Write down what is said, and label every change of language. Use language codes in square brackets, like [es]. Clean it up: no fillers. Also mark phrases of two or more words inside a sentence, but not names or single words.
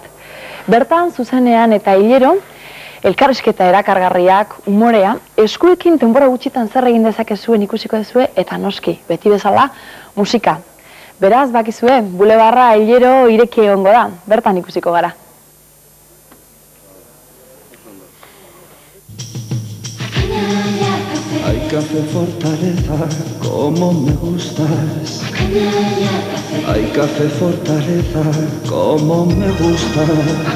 [eu] Bertan, zuzenean eta hilero, elkarrizketa erakargarriak, umorea, eskuekin denbora gutxitan zer egin dezakezuen ikusiko duzue eta noski, beti bezala, musika. Beraz, bakizue, bulebarra hilero ireki egongo da, bertan ikusiko gara. [es] Hay café Fortaleza, como me gustas. Hay café Fortaleza, como me gustas.